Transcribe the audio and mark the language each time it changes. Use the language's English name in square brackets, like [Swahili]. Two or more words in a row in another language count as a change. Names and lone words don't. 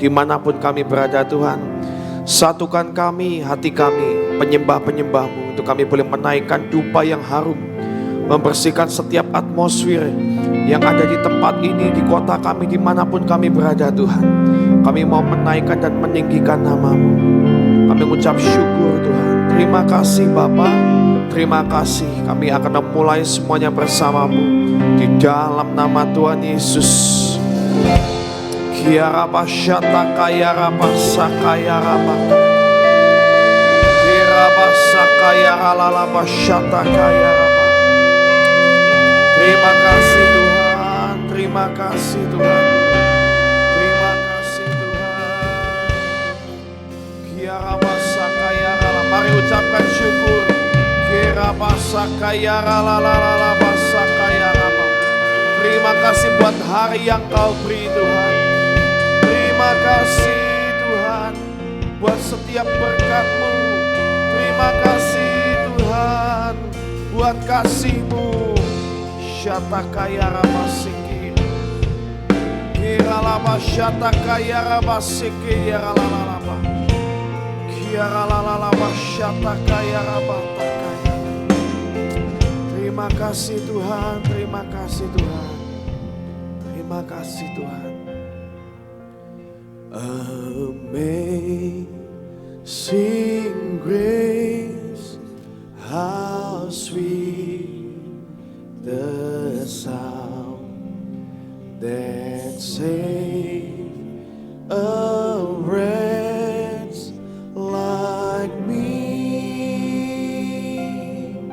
[Indonesian] Dimanapun kami berada Tuhan, satukan kami, hati kami, penyembah-penyembah-Mu, untuk kami boleh menaikkan dupa yang harum, membersihkan setiap atmosfer yang ada di tempat ini, di kota kami, dimanapun kami berada Tuhan. Kami mau menaikkan dan meninggikan nama-Mu. Kami mengucap syukur Tuhan. Terima kasih Bapa, terima kasih. Kami akan memulai semuanya bersama-Mu di dalam nama Tuhan Yesus. Kiaraba syata kayaraba sakayaraba. Kiraba sakayaralaba syata kayaraba. Terima kasih Tuhan, terima kasih Tuhan. Terima kasih Tuhan. Kiaraba sakayarala. Mari ucapkan syukur. Kiraba sakayaralaba sakayaraba. Terima kasih buat hari yang Kau beri Tuhan. Terima kasih Tuhan buat setiap berkat-Mu. Terima kasih Tuhan buat kasih-Mu. Syata kayaraba sikir. Kiralaba syata kayaraba sikir yaralalaba. Kiaralalaba syata kayaraba takaya. Terima kasih Tuhan, terima kasih Tuhan. Terima kasih Tuhan. [English] Amazing grace, how sweet the sound that saved a wretch like me.